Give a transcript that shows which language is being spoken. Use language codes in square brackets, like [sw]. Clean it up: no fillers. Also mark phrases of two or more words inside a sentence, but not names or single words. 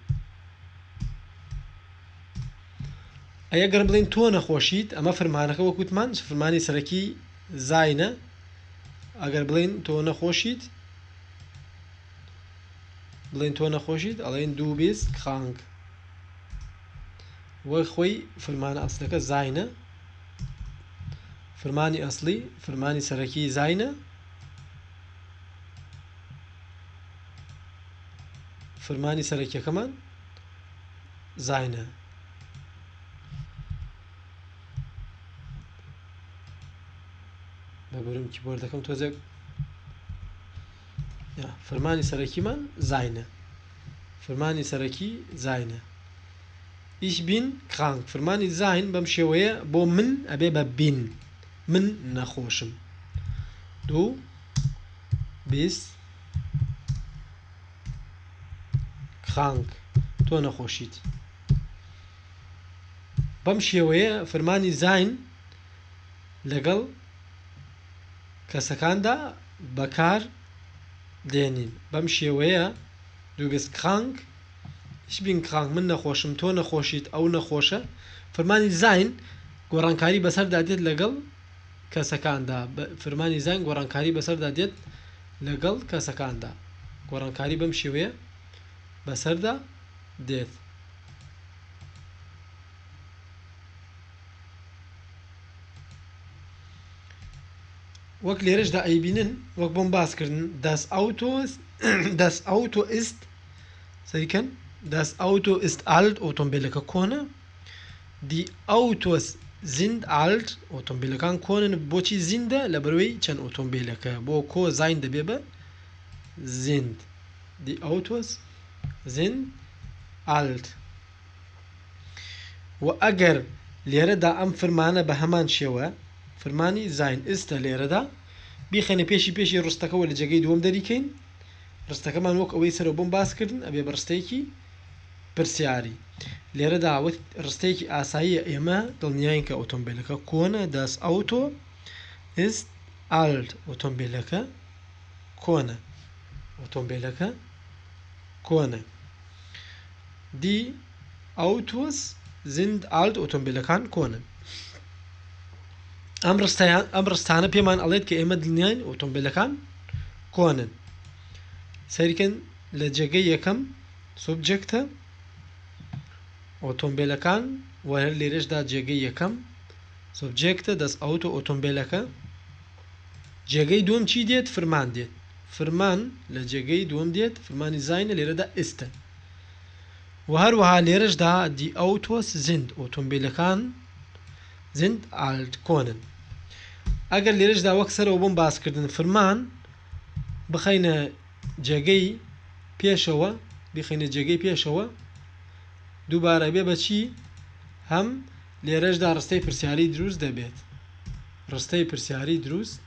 [ckb] ئەگەر بڵین تۆ نەخۆشیت ئەمە فرمانەکە وەکوتمان فرمانی سەرەکی زاینە ئەگەر بڵین تۆ نەخۆشیت بڵین تۆ نەخۆشیت ئەڵێن [de] du bist krank [ckb] وەک خۆی فرمانە ئەسلەکە زاینە فرمانی ئەسلی فرمانی سەرەکی زاینە فرمانی سەرەکیەکەمان زاینە بەبرم کیبۆردەکەم تۆزێ فرمانی سەرەکیمان زاینە فرمانی سەرەکی زاینە [de] ich bin krank [ckb] فرمانی زاین بەم شێوەیە بۆ من ئەبێ بە bin من نەخۆشم [de] du bist krank [ckb] تۆ نەخۆشیت بەم شێوەیە فرمانی زاین لەگەڵ کەسەکاندا بەکار دێنین بەم شێوەیە [de] du bist krank ich bin krank [ckb] من نەخۆشم تۆ نەخۆشیت ئەو نەخۆشە فرمانی زاین گۆڕانکاری بەسەردا دێت لەگەڵ کەسەکاندا فرمانی زاین گۆڕانکاری بەسەردا دێت لەگەڵ کەسەکاندا گۆڕانکاری بەم شێوەیە بەسەردا دێت وەک لێرەشدا ئەیبینن وەک بۆم باسکردن [de] das Auto ist [ckb] سەریکەن [de] das Auto ist alt [ckb] ئۆتۆمبیلەکە کۆنە [de] die Autos sind alt [ckb] ئۆتۆمبیلەکان کۆنن بۆچی زیندە لەبەرەوەی چەند ئۆتۆمبیلەکە بۆ کۆ زاین دەبێ بە [de] sind die Autos sind alt [ckb] و ئەگەر لێرەدا ئەم فرمانە بە هەمان شێوە فرمانی زاین ئێستا لێرەدا بیخەنە پێشی ڕستەکەەوە لە جێگەی دووەم دەریکەین ڕستەکەمان وەک ئەوەی سەرەوە بۆم باسکردن ئەبێ بە ڕستەیەکی پرسیاری لێرەدا ڕستەیەکی ئاساییە ئێمە دڵنیاین کە ئۆتۆمبیلەکە کۆنە [de] das Auto ist alt [ckb] ئۆتۆمبیلەکە کۆنە ئۆتۆمبیلەکە کۆنە [de] die Autos sind alt [ckb] ئۆتۆمبیلەکان کۆنن ئەم ڕستانە پێمان ئەڵێت کە ئێمە دڵنیاین ئۆتۆمبیلەکان کۆنن سەریکەن لە جێگەی یەکەم سوبجێکتە ئۆتۆمبیلەکان و هەر لێرەشدا جێگەی یەکەم سوبجێکتە [de] das Auto [ckb] ئۆتۆمبیلەکە جێگەی دووەم چی دێت فرمان دێت فرمان لە جێگەی دووەم دێت فرمانی زاینە لێرەدا ئێستە و هەروەها لێرەشدا [de] die Autos sind [ckb] ئۆتۆمبیلەکان [de] sind alt [ckb] کۆنن ئەگەر لێرەشدا وەک سەرەوە بۆم باسکردن فرمان بخەینە جێگەی پێشەوە بخەینە جێگەی پێشەوە دووبارە بێ بەچی هەم لێرەشدا ڕستەی پرسیاری دروست دەبێت ڕستەی پرسیاری دروست